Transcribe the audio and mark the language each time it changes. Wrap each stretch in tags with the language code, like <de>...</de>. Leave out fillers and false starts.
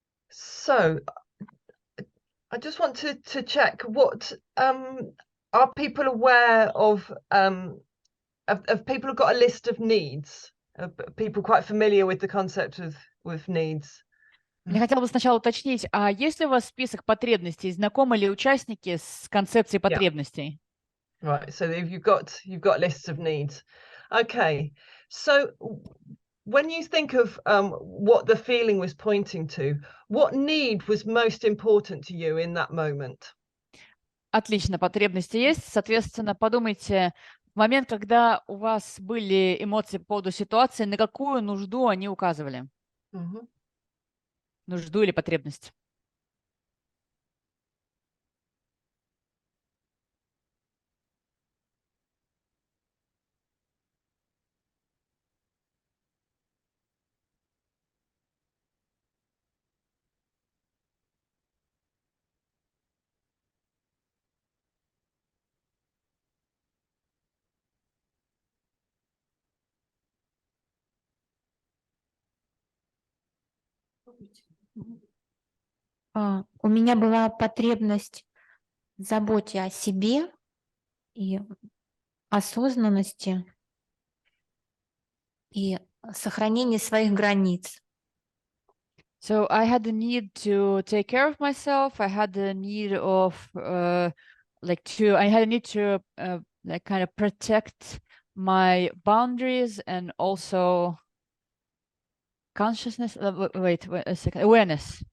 <en>So I just want to check what are people aware of people who've got a list of needs? Are people quite familiar with the concept of needs?</en> <ru>Я хотела бы сначала уточнить, а есть ли у вас список потребностей? Знакомы ли участники с концепцией потребностей?</ru> <en>Right, so you've got lists of needs. Okay, so when you think of what the feeling was pointing to, what need was most important to you in that moment?</en> <ru>Отлично, потребности есть. Соответственно, подумайте, в момент, когда у вас были эмоции по поводу ситуации, на какую нужду они указывали? Mhm. Нужду или потребность? У меня была потребность в заботе о себе и осознанности и сохранении своих границ.</ru> <en>So I had the need to take care of myself. I had the need of I had a need to like kind of protect my boundaries and also consciousness. Wait a second. Awareness.</en>